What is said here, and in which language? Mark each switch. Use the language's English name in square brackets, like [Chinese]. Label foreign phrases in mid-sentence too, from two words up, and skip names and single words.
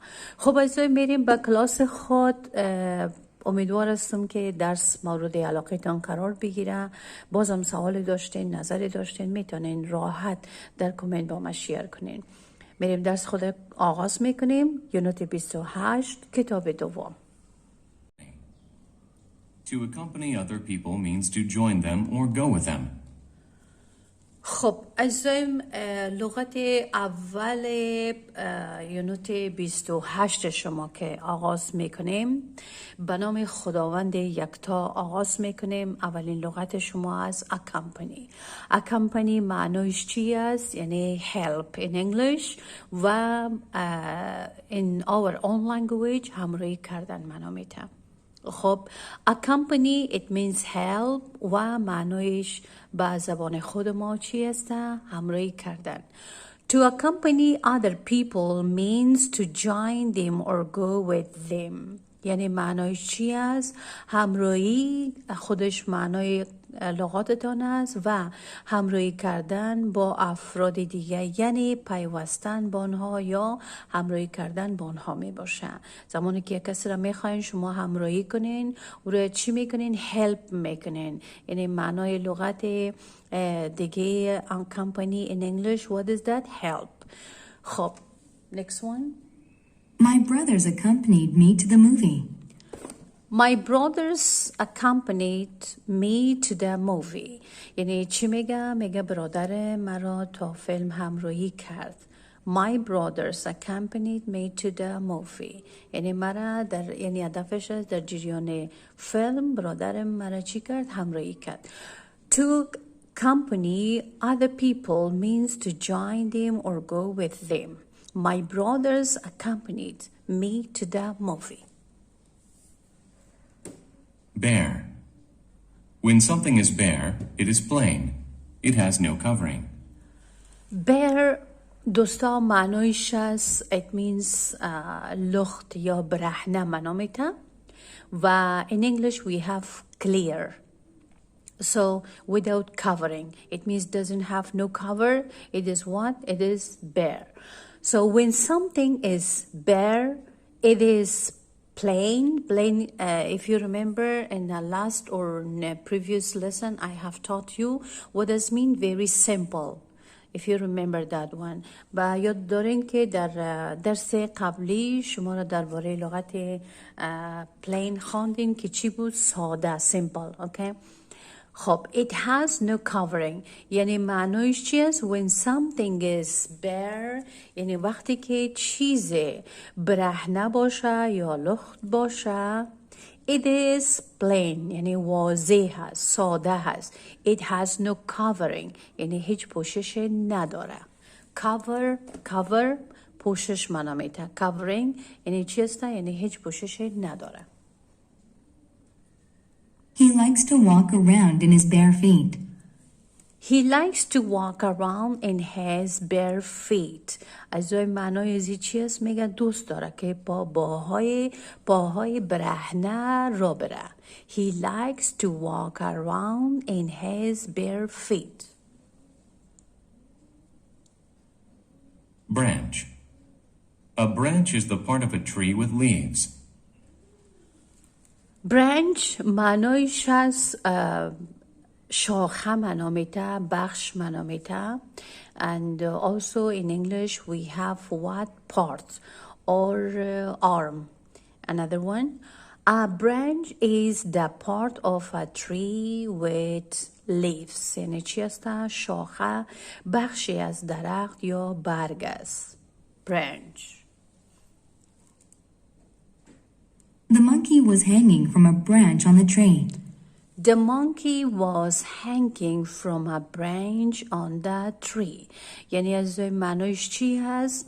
[Persian] خب عزیزای، میریم به کلاس خود. امیدوار هستم که درس مورد علاقه تان قرار بگیره. بازم سوال داشتین، نظری داشتین، میتونین راحت در کامنت با ما شیر کنین. میریم درس خود آغاز میکنیم. یونت 28 کتاب دوم. [English] To accompany other people means to join them or go with them. [Persian] خب عزیزایم، لغت اول یونت 28 شما که آغاز میکنیم به نام خداوند یکتا آغاز میکنیم. اولین لغت شما از accompany. accompany معنیش چی است؟ [English] یعنی help in English و in our own language [Persian] همراهی کردن معنا میده. خب [English] accompany it means help [Persian] و معنیش به زبان خود ما چی است؟ همراهی کردن. [English] To accompany other people means to join them or go with them. [Persian] یعنی معنیش چی است؟ همراهی خودش معنای لغاتتان است و همراهی کردن با افراد دیگه، یعنی پیوستن با آنها یا همراهی کردن با آنها می باشه. زمانی که یک کسی را میخواین شما همراهی کنین، او را چی میکنین؟ هلپ میکنین. یعنی معنای لغت دیگه [English] accompany in English what is that? help. [Persian] خب [English] next one. My brothers accompanied me to the movie. My brothers accompanied me to the movie. [Persian] یعنی چی میگه؟ میگه برادر مرا تا فیلم همراهی کرد. [English] My brothers accompanied me to the movie. [Persian] یعنی مرا یعنی هدفش در جریان فیلم برادر مرا چی کرد؟ همراهی کرد. [English] To accompany other people means to join them or go with them. My brothers accompanied me to the movie. Bare. When something is bare, it is plain. It has no covering. [Persian] Bare دوستا معنیش است [English] it means [Persian] لخت یا برهنه معنا میده و [English] in English we have clear. So without covering, it means doesn't have no cover. It is what? It is bare. So when something is bare, it is plain. If you remember in the last or in the previous lesson, I have taught you what does mean very simple. If you remember that one. [Persian] و یاد دارین که در درس قبلی شما را درباره لغت plain خواندیم که چی بود؟ ساده، [English] simple. Okay? [Persian] خب [English] it has no covering [Persian] یعنی معنیش چی است؟ [English] when something is bare [Persian] یعنی وقتی که چیز برهنه باشه یا لخت باشه. [English] it is plain [Persian] یعنی واضح هست، ساده هست. [English] it has no covering [Persian] یعنی هیچ پوشش نداره. cover پوشش معنا میده. covering یعنی چی است؟ یعنی هیچ پوشش نداره. [English] He likes to walk around in his bare feet. He likes to walk around in his bare feet. [Persian] از معنای ازی چی است؟ میگه دوست داره که با پاهای برهنه را بره. [English] He likes to walk around in his bare feet. Branch. A branch is the part of a tree with leaves. [Persian] برانچ معنایش از شاخه معنا میده، بخش معنا میده. [English] And also in English we have what part or arm. Another one, a branch is the part of a tree with leaves. [Persian] یعنی چی است؟ شاخه بخشی از درخت یا برگ است. [English] branch. The monkey was hanging from a branch on the tree. The monkey was hanging from a branch on the tree. [Persian] یعنی از معنایش چی هست؟